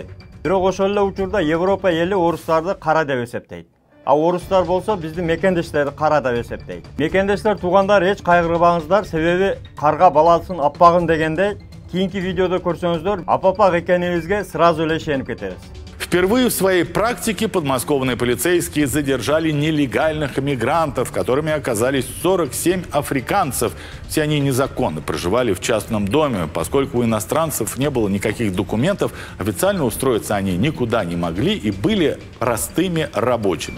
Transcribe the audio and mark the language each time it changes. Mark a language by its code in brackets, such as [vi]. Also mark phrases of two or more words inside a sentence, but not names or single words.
[ky] Бирок ошол эле учурда Европа эли орустарды кара деп эсептейт. А орустар болсо биздин мекендештерди кара деп эсептейт. Мекендештер, туугандар, эч кайгырбаңыздар, себеби карга баласын аппагын дегендей, кийинки видеодо көрсөңүздөр, апапак экенибизге сразу эле ишенип кетебиз. [ru] Впервые в своей практике подмосковные полицейские задержали нелегальных мигрантов, которыми оказались 47 африканцев. Все они незаконно проживали в частном доме. Поскольку у иностранцев не было никаких документов, официально устроиться они никуда не могли и были простыми рабочими.